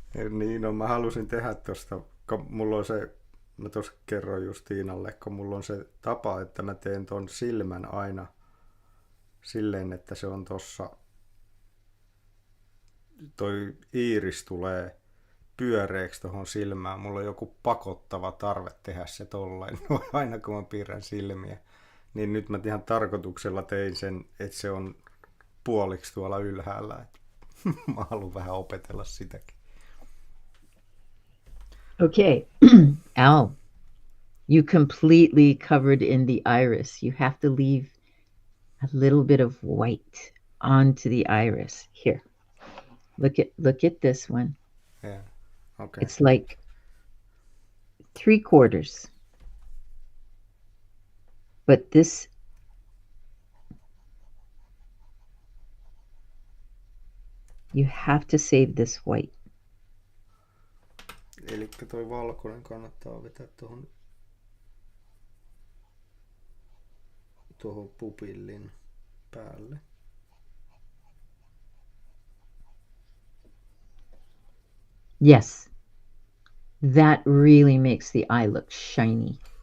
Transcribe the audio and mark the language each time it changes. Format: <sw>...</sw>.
<fi>Niin, no mä halusin tehdä tosta, kun mulla on se, mä tuossa kerroin just Tiinalle, kun mulla on se tapa, että mä teen ton silmän aina silleen, että se on tossa, toi iiris tulee pyöreäksi tohon silmään. Mulla on joku pakottava tarve tehdä se tollain, aina kun mä piirrän silmiä. Niin nyt mä ihan tarkoituksella tein sen, että se on puoliksi tuolla ylhäällä. Et mä haluan vähän opetella sitäkin.</fi> <en>Okay, Al, you completely covered in the iris. You have to leave a little bit of white onto the iris. Here, look at this one. Yeah. Okay. It's like 3/4. But this, you have to save this white.</en> <fi>Elikkä toi valkoinen kannattaa vetää tuohon pupillin päälle.</fi> <en>Yes, that really makes the eye look shiny.</en>